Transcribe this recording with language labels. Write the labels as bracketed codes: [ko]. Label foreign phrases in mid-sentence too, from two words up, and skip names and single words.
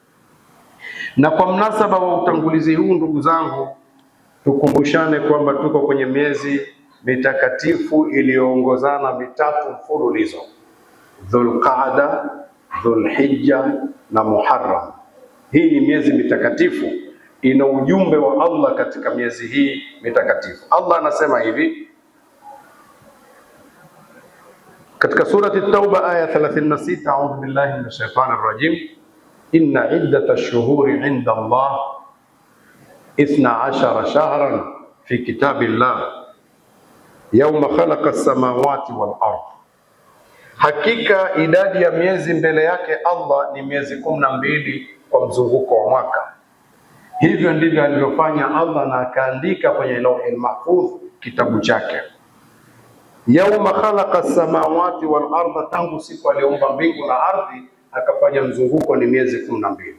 [sw] Na kwa mnasaba wa utangulizi huu, ndugu zangu, tukumbushane kwamba tuko kwenye miezi mitakatifu iliyoongozana mitatu mfululizo: Dhulqaada, Dhulhijja na Muharram. Hii ni miezi mitakatifu, ina ujumbe wa Allah katika miezi hii mitakatifu. Allah anasema hivi katika surati Tauba aya 36, [ar] أعوذ بالله من الشيطان الرجيم إن عدة الشهور عند الله 12 شهرا في كتاب الله يوم خلق السماوات والأرض, [sw] hakika idadi ya miezi mbele yake Allah ni miezi 12 kwa mzunguko wa mwaka. Hivyo ndivyo alivyofanya Allah na akaandika kwenye Lauhul Mahfudh, kitabu chake. [ar] يوم خلق السماوات والأرض, [sw] tangu siku aliumba mbingu na ardhi akafanya mzunguko ni miezi 12.